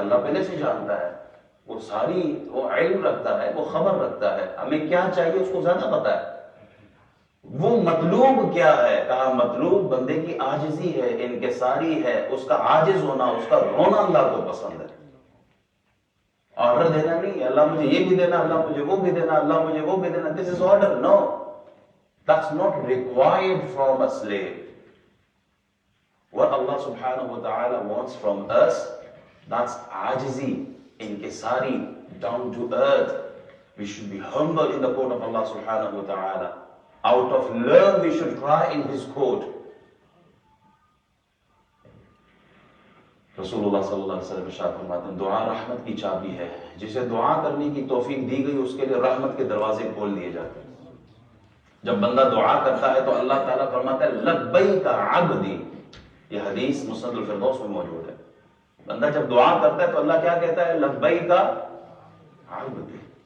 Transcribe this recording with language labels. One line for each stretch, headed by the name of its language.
Urdu: اللہ پہلے سے جانتا ہے، وہ علم رکھتا ہے، وہ خبر رکھتا ہے، ہمیں کیا چاہیے اس کو زیادہ پتا ہے. وہ مطلوب کیا ہے؟ کہا مطلوب بندے کی عاجزی ہے، انکساری ہے، اس کا عاجز ہونا، اس کا رونا اللہ کو پسند ہے. آرڈر دینا نہیں، اللہ مجھے یہ بھی دینا، اللہ مجھے وہ بھی دینا، اللہ مجھے وہ بھی دینا.
English: This is order. No. That's not required from a slave. What Allah subhanahu wa ta'ala wants from us, that's ajizi, inkisari, down to earth. We should be humble in the court of Allah subhanahu wa ta'ala. Out of love we should cry in His court.
Urdu: رسول اللہ صلی اللہ علیہ وسلم ارشاد فرماتے ہیں دعا رحمت کی چابی ہے. جسے دعا کرنے کی توفیق دی گئی اس کے لیے رحمت کے دروازے کھول دیے جاتے ہیں. جب بندہ دعا کرتا ہے تو اللہ تعالیٰ فرماتا ہے لبیک عبدی. یہ حدیث مسند الفردوس میں موجود ہے. بندہ جب دعا کرتا ہے تو اللہ کیا کہتا ہے؟ لبیک عبدی.